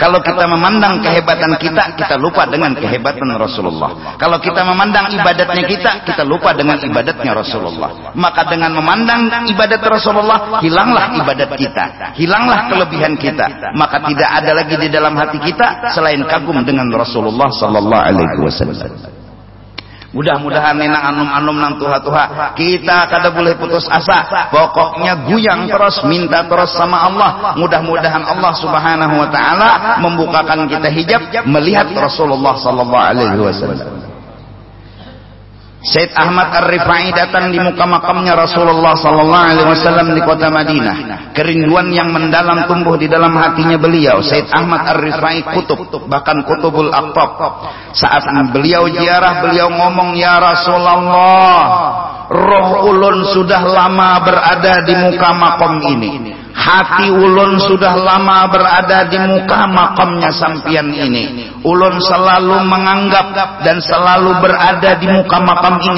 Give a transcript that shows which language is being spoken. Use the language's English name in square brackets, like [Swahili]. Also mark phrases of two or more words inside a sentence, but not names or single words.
[Indonesian] Kalau kita memandang kehebatan kita, kita lupa dengan kehebatan Rasulullah. Kalau kita memandang ibadatnya kita lupa dengan ibadatnya Rasulullah. Maka dengan memandang ibadat Rasulullah, hilanglah ibadat kita, hilanglah kelebihan kita. Maka tidak ada lagi di dalam hati kita selain kagum dengan Rasulullah [Arabic] sallallahu alaihi wasallam. [Banjar] Mudah-mudahan nenang anum-anum nang tuha-tuha, kita kada boleh putus asa. [Indonesian] Pokoknya guyang terus, minta terus sama Allah. Mudah-mudahan Allah [Arabic] Subhanahu wa taala [Indonesian] membukakan kita hijab melihat Rasulullah [Arabic] sallallahu alaihi wasallam. [Indonesian] Syed Ahmad Ar-Rifai datang di muka makamnya Rasulullah [Arabic] sallallahu alaihi wasallam [Indonesian] di kota Madinah. Kerinduan yang mendalam tumbuh di dalam hatinya beliau. Syed Ahmad Ar-Rifai kutub, bahkan [Arabic] kutubul aqtab. [Indonesian] Saat beliau ziarah, beliau ngomong, ya Rasulullah, roh ulun sudah lama berada di muka makam ini. Hati ulun sudah lama berada di muka makamnya sampian ini. Ulun selalu menganggap dan selalu berada di muka makam ini.